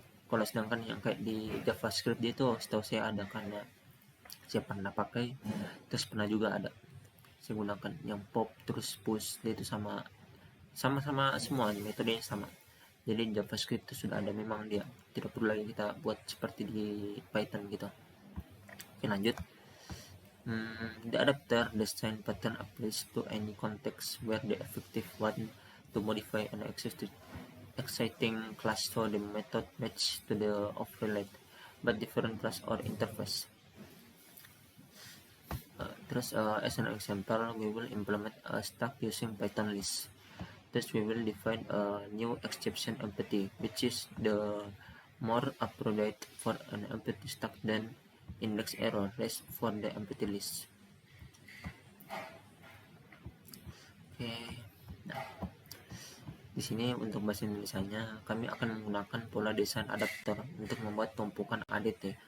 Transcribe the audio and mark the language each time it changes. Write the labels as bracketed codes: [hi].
[id] Kalau sedangkan yang kayak di JavaScript dia itu setahu saya ada, karena saya pernah pakai, terus pernah juga ada saya gunakan yang pop terus push, dia itu sama-sama semua metodenya sama. Jadi JavaScript itu sudah ada memang, dia tidak perlu lagi kita buat seperti di Python gitu. Oke, lanjut. [en] The adapter design pattern applies to any context where the effective one to modify an exciting class so the method match to the overlaid but different class or interface. As an example, we will implement a stack using Python list. Thus, we will define a new exception empty, which is the more appropriate for an empty stack than index error raised for the empty list. [id] Oke, nah di sini untuk bahasa Indonesianya kami akan menggunakan pola desain adapter untuk membuat tumpukan ADT.